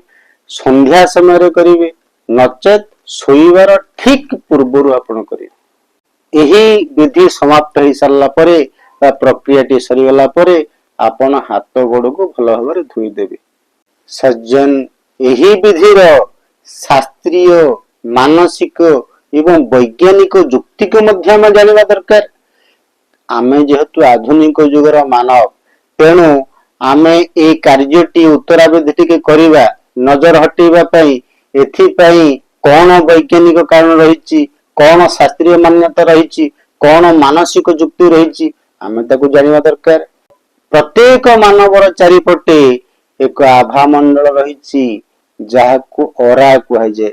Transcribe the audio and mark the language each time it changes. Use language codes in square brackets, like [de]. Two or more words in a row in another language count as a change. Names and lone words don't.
[or] ସନ୍ଧ୍ୟା ସମୟ ରେ କରିବେ, ନଚେତ ଶୋଇବାର ଠିକ ପୂର୍ବରୁ ଆପଣ କରିବେ। ଏହି ବିଧି ସମାପ୍ତ ହୋ ସାରିଲା ପରେ ବା ପ୍ରକ୍ରିୟାଟି ସରିଗଲା ପରେ ଆପଣ ହାତ ଗୋଡ଼ କୁ ଭଲ ଭାବ ଧୋଇ ଦେବେ। ସଜ୍ଜନ ଏହି ବିଧିର ଶାସ୍ତ୍ରୀୟ, ମାନସିକ ଏବଂ ବୈଜ୍ଞାନିକ ଯୁକ୍ତି କୁ ମଧ୍ୟ ହମ ଜାଣିବା ଦରକାର। ଆମେ ଯେହେତୁ ଆଧୁନିକ ଯୁଗର ମାନବ ତେଣୁ ଆମେ ଏ କାର୍ଯ୍ୟଟି ଉତ୍ତରା ବିଧି କେ କରିବା ନଜର ହଟେଇବା ପାଇଁ ଏଥିପାଇଁ କଣ ବୈଜ୍ଞାନିକ କାରଣ ରହିଛି, କଣ ଶାସ୍ତ୍ରୀୟ ମାନ୍ୟତା ରହିଛି, କଣ ମାନସିକ ଯୁକ୍ତି ରହିଛି, ଆମେ ତାକୁ ଜାଣିବା ଦରକାର। ପ୍ରତ୍ୟେକ ମାନବର ଚାରିପଟେ ଏକ ଆଭା ମଣ୍ଡଳ ରହିଛି ଯାହାକୁ ଅରା କୁହାଯାଏ।